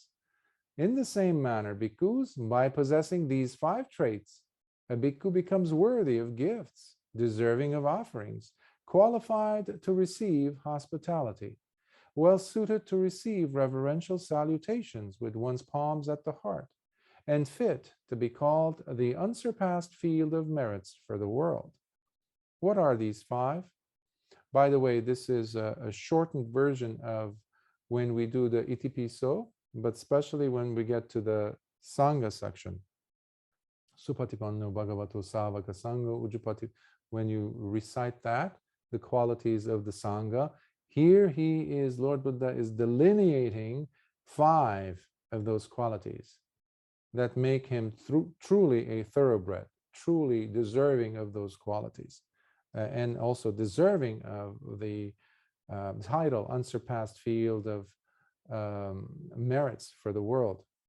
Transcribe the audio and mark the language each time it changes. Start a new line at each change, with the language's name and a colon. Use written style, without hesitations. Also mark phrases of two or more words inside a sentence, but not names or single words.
English: In the same manner, bhikkhus, by possessing these 5 traits, a bhikkhu becomes worthy of gifts, deserving of offerings, qualified to receive hospitality, well suited to receive reverential salutations with one's palms at the heart, and fit to be called the unsurpassed field of merits for the world. What are these 5? By the way, this is a shortened version of when we do the
Pali: iti piso,
English: but especially when we get to the Sangha section.
Pali: Supatipanno bhagavato savaka sangha ujupati.
English: When you recite that, the qualities of the Sangha, here Lord Buddha is delineating 5 of those qualities that make him truly a thoroughbred, truly deserving of those qualities, and also deserving of the title, unsurpassed field of merits for the world.